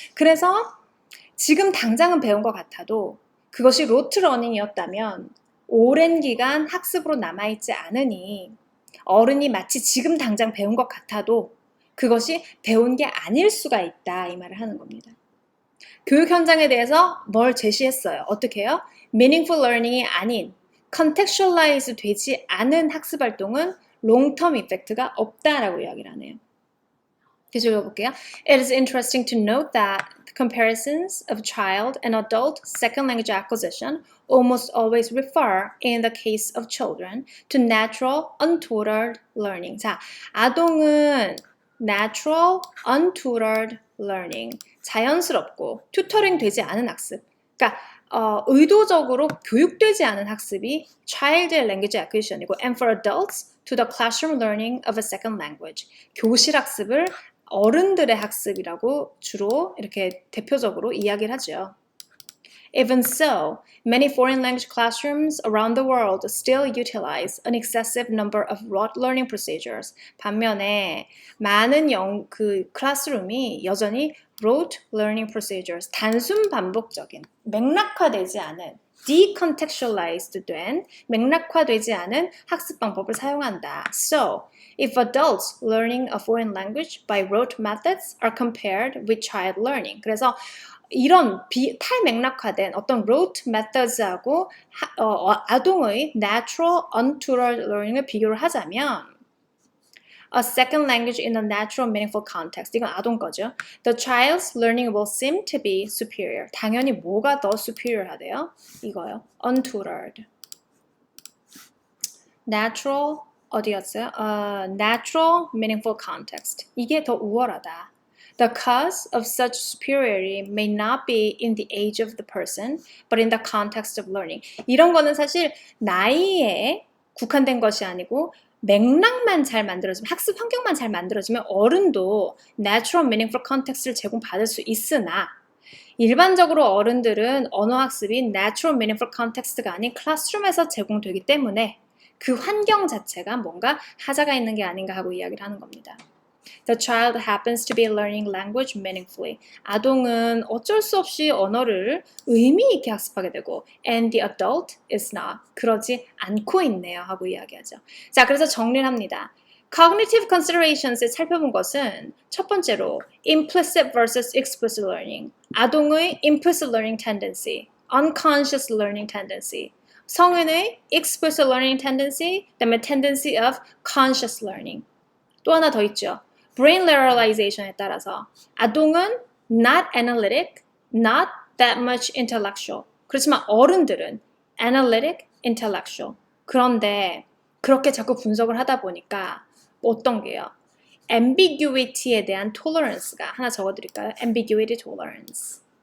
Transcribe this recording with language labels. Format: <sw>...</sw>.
<ko>그래서 지금 당장은 배운 것 같아도 그것이 rote learning이었다면 오랜 기간 학습으로 남아있지 않으니 어른이 마치 지금 당장 배운 것 같아도 그것이 배운 게 아닐 수가 있다 이 말을 하는 겁니다. 교육 현장에 대해서 뭘 제시했어요? 어떻게 해요? meaningful learning이 아닌 contextualize 되지 않은 학습 활동은 long-term effect가 없다라고 이야기를 하네요. 계속 읽어볼게요.</ko> <en>It is interesting to note that comparisons of child and adult second language acquisition almost always refer, in the case of children, to natural, untutored learning.</en> <ko>자, 아동은 natural, untutored learning, 자연스럽고 tutoring 되지 않은 학습.</ko> <en>그러니까 의도적으로 교육되지 않은 학습이 child language acquisition이고 and for adults to the classroom learning of a second language.</en> <ko>교실 학습을 어른들의 학습이라고 주로 이렇게 대표적으로 이야기를 하죠.</ko> <en>Even so, many foreign language classrooms around the world still utilize an excessive number of rote learning procedures.</en> <ko>반면에 많은 클래스룸이 여전히 rote learning procedures, 단순 반복적인, 맥락화되지 않은, decontextualized 된, 맥락화되지 않은 학습 방법을 사용한다.</ko> <en>So, if adults learning a foreign language by rote methods are compared with child learning. 그래서 이런 탈맥락화된 어떤 rote methods하고 아동의 natural, untutored learning을 비교를 하자면 a second language in a natural, meaningful context.</en> <ko>이건 아동 거죠.</ko> <en>The child's learning will seem to be superior.</en> <ko>당연히 뭐가 더 superior 하대요? 이거요. Untutored. Natural, 어디였어요? Natural, meaningful context. 이게 더 우월하다.</ko> <en>The cause of such superiority may not be in the age of the person, but in the context of learning.</en> <ko>이런 거는 사실 나이에 국한된 것이 아니고 맥락만 잘 만들어지면, 학습 환경만 잘 만들어지면 어른도 natural, meaningful context를 제공받을 수 있으나 일반적으로 어른들은 언어 학습이 natural, meaningful context가 아닌 클래스룸에서 제공되기 때문에 그 환경 자체가 뭔가 하자가 있는 게 아닌가 하고 이야기를 하는 겁니다.</ko> <en>The child happens to be learning language meaningfully.</en> <ko>아동은 어쩔 수 없이 언어를 의미 있게 학습하게 되고 and the adult is not. 그러지 않고 있네요 하고 이야기하죠. 자, 그래서 정리를 합니다. Cognitive considerations을 살펴본 것은 첫 번째로 implicit versus explicit learning.</ko> <en>아동의 implicit learning tendency, unconscious learning tendency. 성인의 explicit learning tendency, 그다음에 tendency of conscious learning.</en> <ko>또 하나 더 있죠.</ko> <en>brain lateralization에 따라서 아동은 not analytic, not that much intellectual.</en> <ko>그렇지만 어른들은 analytic, intellectual. 그런데 그렇게 자꾸 분석을 하다 보니까 어떤 게요? ambiguity에 대한 tolerance가 하나 적어드릴까요?</ko> <en>ambiguity tolerance.</en>